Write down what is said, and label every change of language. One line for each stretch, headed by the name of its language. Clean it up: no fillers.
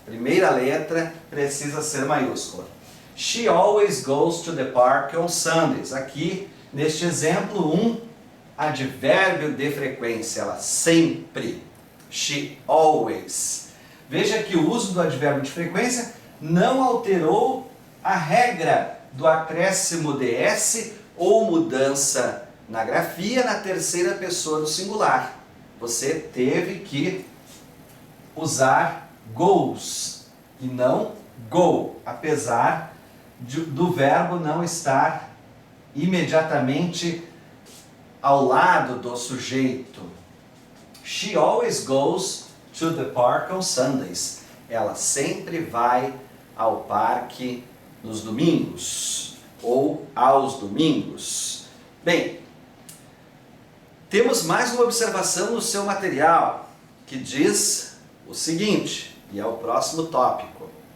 Portuguese: Primeira letra precisa ser maiúscula.
English: She always goes to the park on Sundays.
Portuguese: Aqui, neste exemplo, um advérbio de frequência. Ela sempre.
English: She always.
Portuguese: Veja que o uso do advérbio de frequência não alterou a regra do acréscimo de S ou mudança na grafia na terceira pessoa do singular. Você teve que usar goes e não go, apesar do verbo não estar imediatamente ao lado do sujeito.
English: She always goes to the park on Sundays.
Portuguese: Ela sempre vai ao parque nos domingos ou aos domingos. Bem, temos mais uma observação no seu material que diz o seguinte, e é o próximo tópico.